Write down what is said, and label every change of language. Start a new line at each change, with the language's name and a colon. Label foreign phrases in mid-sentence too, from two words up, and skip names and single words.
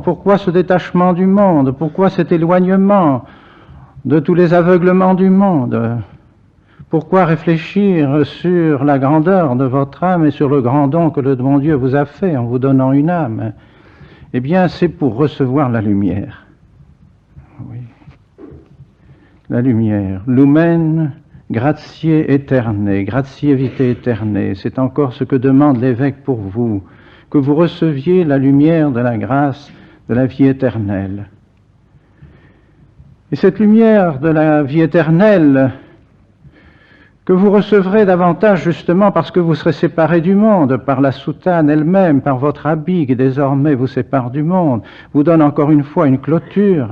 French: Pourquoi ce détachement du monde? Pourquoi cet éloignement de tous les aveuglements du monde? Pourquoi réfléchir sur la grandeur de votre âme et sur le grand don que le bon Dieu vous a fait en vous donnant une âme? Eh bien, c'est pour recevoir la lumière. Oui. La lumière.
Latin: Lumen gratiae aeternae, gratiae vitae aeternae.
French: C'est encore ce que demande l'évêque pour vous, que vous receviez la lumière de la grâce de la vie éternelle. Et cette lumière de la vie éternelle que vous recevrez davantage justement parce que vous serez séparés du monde, par la soutane elle-même, par votre habit qui désormais vous sépare du monde, vous donne encore une fois une clôture.